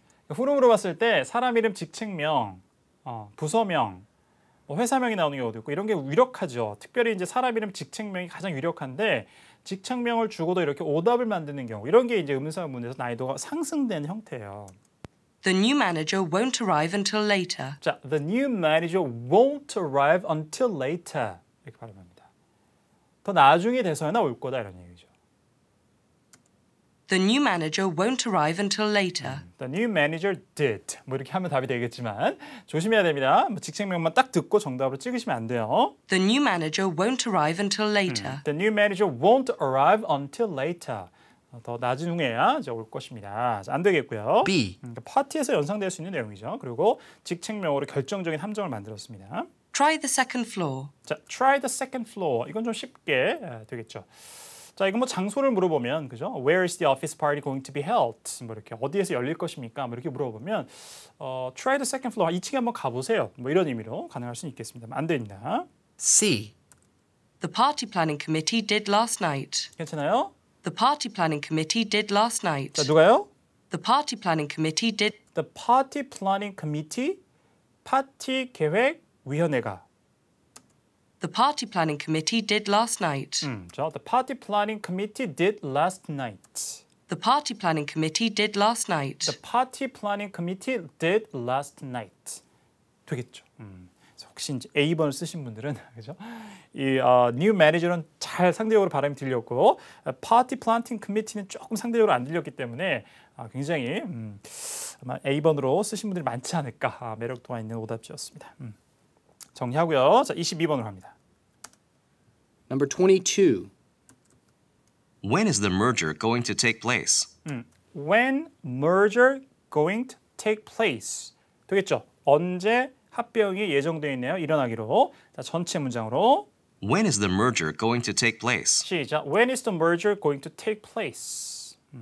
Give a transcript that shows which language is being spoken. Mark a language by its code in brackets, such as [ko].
[ko] 후름으로 봤을 때 사람 이름, 직책명, 부서명, 뭐 회사명이 나오는 경우도 있고 이런 게 유력하죠. 특별히 이제 사람 이름, 직책명이 가장 유력한데 직책명을 주고도 이렇게 오답을 만드는 경우 이런 게 이제 음성문에서 난이도가 상승되는 형태예요. [en] The new manager won't arrive until later. 자, the new manager won't arrive until later [ko] 이렇게 발음합니다. 더 나중에 돼서나 올 거다 이런 얘기죠. [en] The new manager won't arrive until later. The new manager did. [ko] 뭐 이렇게 하면 답이 되겠지만 조심해야 됩니다. 뭐 직책명만 딱 듣고 정답으로 찍으시면 안 돼요. [en] The new manager won't arrive until later. The new manager won't arrive until later. [ko] 더 낮은 후에야 이제 올 것입니다. 자, 안 되겠고요. [en] B. [ko] 그러니까 파티에서 연상될 수 있는 내용이죠. 그리고 직책명으로 결정적인 함정을 만들었습니다. [en] Try the second floor. [ko] 자, [en] try the second floor. [ko] 이건 좀 쉽게 되겠죠. 자, 이거 뭐 장소를 물어보면 그죠? [en] Where is the office party going to be held? [ko] 뭐 이렇게 어디에서 열릴 것입니까? 뭐 이렇게 물어보면 [en] try the second floor. [ko] 2층에 한번 가보세요. 뭐 이런 의미로 가능할 수는 있겠습니다. 안 됩니다. [en] C. The party planning committee did last night. [ko] 괜찮아요? [en] The party planning committee did last night. [ko] 자, 누가요? [en] The party planning committee did. The party planning committee, [ko] 파티 계획 위원회가. [en] The party planning committee did last night. 자, the party planning committee did last night. The party planning committee did last night. The party planning committee did last night. [ko] 되겠죠. 그래서 혹시 이제 A번을 쓰신 분들은 그죠? 이 new manager는 잘 상대적으로 발음이 들렸고 party planning committee는 조금 상대적으로 안 들렸기 때문에 굉장히 아마 A번으로 쓰신 분들이 많지 않을까 매력도가 있는 오답지였습니다. 정리하고요. 자, 22번으로 갑니다. [en] Number 22. When is the merger going to take place? When merger going to take place? [ko] 되겠죠? 언제 합병이 예정되어 있네요. 일어나기로. 자, 전체 문장으로 [en] When is the merger going to take place? [ko] 시작. [en] When is the merger going to take place?